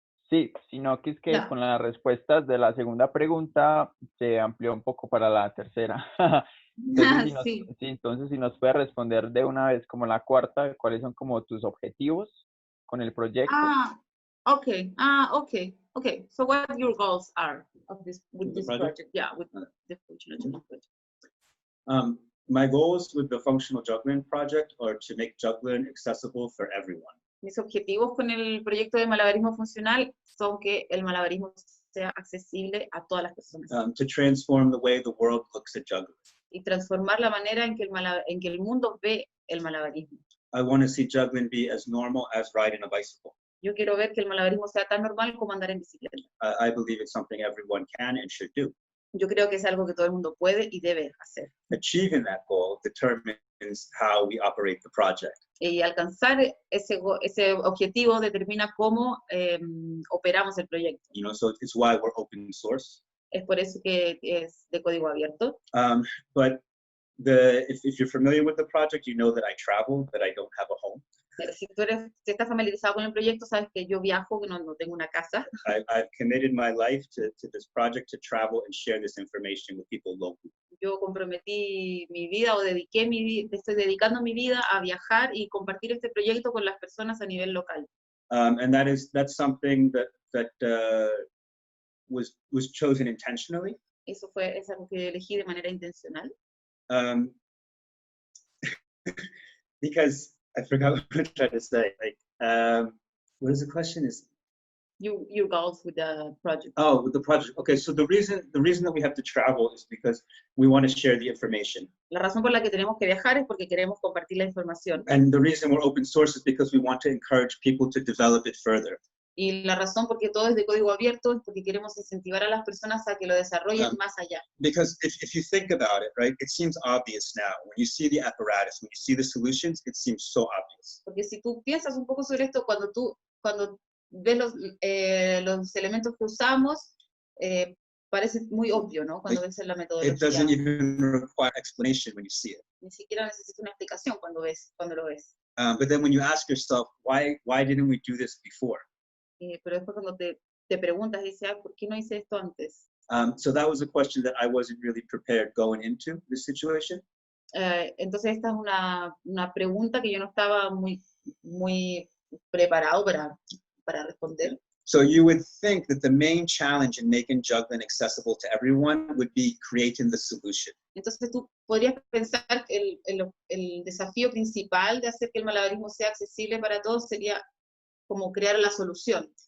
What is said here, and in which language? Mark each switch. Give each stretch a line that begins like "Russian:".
Spanish: Sí, sino que es que Ya. con las respuestas de la segunda pregunta se amplió un poco para la tercera. Entonces, entonces, si nos puede responder de una vez como la cuarta, ¿cuáles son como tus objetivos con el proyecto?
English: Okay. Okay. So what your goals are of this project? Yeah, with the functional juggling project. My goals with the functional juggling project are to make juggling accessible for everyone.
Spanish: Mis objetivos con el proyecto de malabarismo funcional son que el malabarismo sea accesible a todas las personas.
English: To transform the way the world looks at juggling.
Spanish: Y transformar la manera en que el mundo ve el malabarismo.
English: I want to see juggling be as normal as riding a bicycle.
Spanish: Yo quiero ver que el malabarismo sea tan normal como andar en bicicleta.
English: I believe it's something everyone can and should do.
Spanish: Yo creo que es algo que todo el mundo puede y debe hacer.
English: Achieving that goal determines how we operate the project.
Spanish: Y alcanzar ese objetivo determina cómo operamos el proyecto.
English: You know, so it's why we're open source.
Spanish: Es por eso que es de código abierto.
English: But if you're familiar with the project, you know that I travel, that I don't have a home.
Spanish: Si estás familiarizado con el proyecto, sabes que yo viajo, que no tengo una casa.
English: I've committed my life to this project to travel and share this information with people locally.
Spanish: Yo comprometí mi vida estoy dedicando mi vida a viajar y compartir este proyecto con las personas a nivel local.
English: And that's something that was chosen intentionally.
Spanish: Es algo que elegí de manera intencional.
English: Because I forgot what I tried to say. Like, what is the question? Is your goals with the project? Oh, with the project. Okay, so the reason that we have to travel is because we want to share the information.
Spanish: La razón por la que tenemos que viajar es porque queremos compartir la información.
English: And the reason we're open source is because we want to encourage people to develop it further.
Spanish: Y la razón por qué todo es de código abierto es porque queremos incentivar a las personas a que lo desarrollen más allá.
English: Because if you think about it, right, it seems obvious now. When you see the apparatus, when you see the solutions, it seems so obvious.
Spanish: Porque si tú piensas un poco sobre esto, cuando ves los elementos que usamos, parece muy obvio, ¿no? Cuando ves la metodología.
English: It doesn't even require explanation when you see it.
Spanish: Ni siquiera necesita una explicación cuando lo ves.
English: But then when you ask yourself, why didn't we do this before?
Spanish: Pero después cuando te preguntas, dices, ¿por qué no hice esto antes?
English: So that was a question that I wasn't really prepared going into this situation.
Spanish: Entonces esta es una pregunta que yo no estaba muy preparado para responder.
English: So you would think that the main challenge in making juggling accessible to everyone would be creating the solution.
Spanish: Entonces tú podrías pensar que el desafío principal de hacer que el malabarismo sea accesible para todos sería como crear la solución.